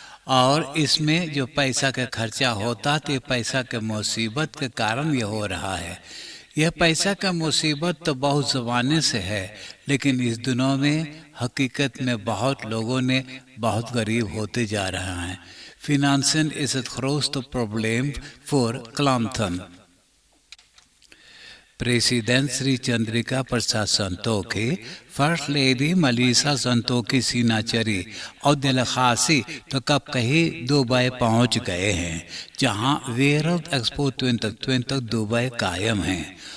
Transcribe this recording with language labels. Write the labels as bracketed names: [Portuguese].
[Hindi] और इसमें जो पैसा का खर्चा होता तो ये पैसा के मुसीबत के कारण ये हो रहा है। यह पैसा का मुसीबत तो बहुत ज़माने से है, लेकिन इस दिनों में हकीकत में बहुत लोगों ने बहुत गरीब होते जा रहे हैं। [Dutch] Finansen is het grootste probleem voor klanten. [Hindi] President Sri Chandrika Prasad Santokhi, First Lady Melissa Santokhi Sinachari और दिलखासी तो कब कहीं दुबई पहुंच गए हैं, जहां वर्ल्ड एक्सपो 2020 दुबई कायम है।